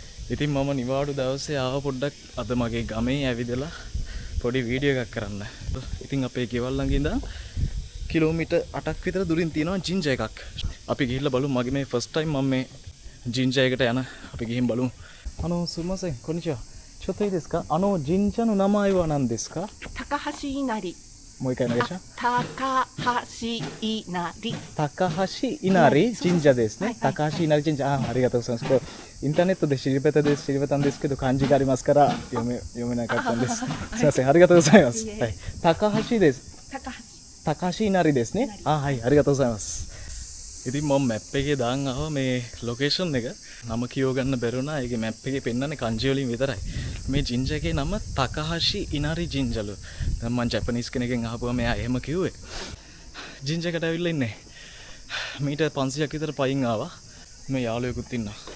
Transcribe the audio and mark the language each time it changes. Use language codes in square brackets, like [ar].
[si] ඉතින් මම නිවාඩු දවසේ ආව පොඩ්ඩක් අද මගේ ගමේ ඇවිදලා පොඩි වීඩියෝ එකක් කරන්න. ඉතින් අපේ ගෙවල් ළඟ ඉඳන් කිලෝමීටර් 8ක් විතර දුරින් තියෙනවා ජින්ජා එකක්. අපි ගිහිල්ලා බලමු. මගේ මේ ෆස්ට් ටයිම් මම මේ ජින්ජා එකට යන. අපි ගිහින් බලමු. [ja] සුමසෙන් කොනිචිවා. චොතයි දෙස්ක? ජින්ජාの名前は何ですか？高橋稲荷。もう一回お願いします。高橋稲荷。高橋稲荷神社ですね。高橋稲荷神社。ありがとうございます。これインターネットで調べたんですけど漢字がありますから読めなかったんです。すみません。ありがとうございます。はい。高橋です。高橋稲荷ですね。はい。ありがとうございます。 [si] ඉතින් මම මැප් එකේ දාන් ආවා මේ ලොකේෂන් එක. නම කියව ගන්න බැරුණා. ඒකේ මැප් එකේ පෙන්නන්නේ kanji වලින් විතරයි. මේ ජින්ජා එකේ නම තකහෂි ඉනාරි ජින්ජලු. දැන් මම ජපනීස් කෙනෙක්ගෙන් අහපුවා මෙයා එහෙම කිව්වේ. ජින්ජා එකට ඇවිල්ලා ඉන්නේ. මීටර් 500ක් විතර පයින් ආවා. මේ යාළුවෙකුත් ඉන්නවා.